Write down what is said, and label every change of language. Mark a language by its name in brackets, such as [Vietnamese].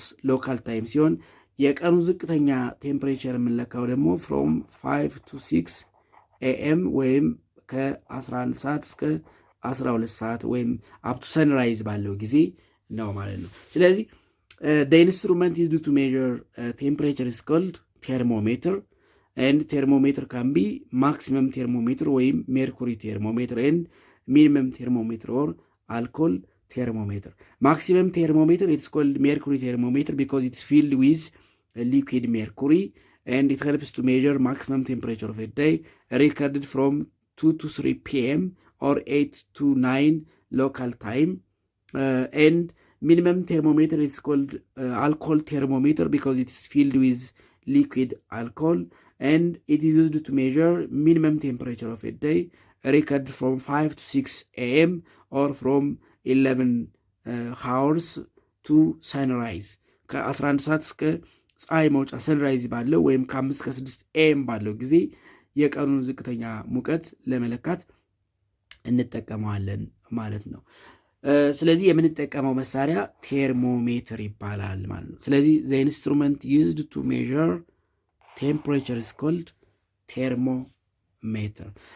[Amharic] ሎካል ታይም ሲሆን የቀኑ ዝቅተኛ ቴምፕሬቸር የምንለካው ደግሞ ፍሮም 5 to 6 ኤኤም ወይም ከ11 ሰዓት እስከ 12 ሰዓት ወይም አፕቱ ሰንራይዝ ባለው ጊዜ ነው ማለት ነው። ስለዚህ [English] the instrument used to measure temperature is called thermometer, and thermometer can be maximum thermometer [Amharic] ወይም [English] mercury thermometer and minimum thermometer or alcohol thermometer. Maximum thermometer it's called mercury thermometer because it's filled with liquid mercury and it helps to measure maximum temperature of a day recorded from 2 to 3 p.m. or 8 to 9 local time. And minimum thermometer is called alcohol thermometer because it is filled with liquid alcohol and it is used to measure minimum temperature of a day recorded from 5 to 6 a.m. or from 11 hours to sunrise. [Amharic] ከ11 ሰዓት እስከ ፀሐይ መውጫ ሰንራይዝ ባለው ወይም ከ5 እስከ 6 ኤም ባለው ጊዜ የቀኑን ዝቅተኛ ሙቀት ለመለካት እንጠቀመዋለን ማለት ነው። ስለዚህ የምንጠቀመው መሳሪያ ቴርሞሜትር ይባላል ማለት ነው። ስለዚህ [English] the instrument used to measure temperature is called thermometer.